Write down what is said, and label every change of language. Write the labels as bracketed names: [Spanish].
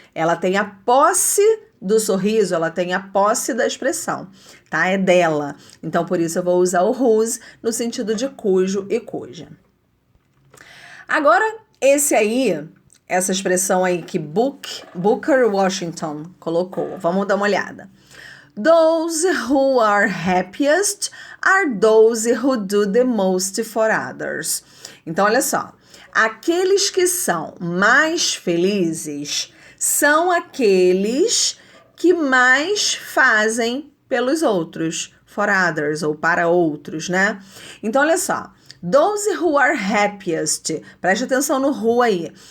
[Portuguese] Ela tem a posse do sorriso, ela tem a posse da expressão, tá? É dela. Então, por isso eu vou usar o whose no sentido de cujo e cuja. Agora, essa expressão aí que Booker Washington colocou. Vamos dar uma olhada. [English] Those who are happiest are those who do the most for others. [Portuguese] Então, olha só. Aqueles que são mais felizes são aqueles que mais fazem pelos outros, [English] for others, [Portuguese] ou para outros, né? Então, olha só. [English] Those who are happiest. [Portuguese] Preste atenção no who aí.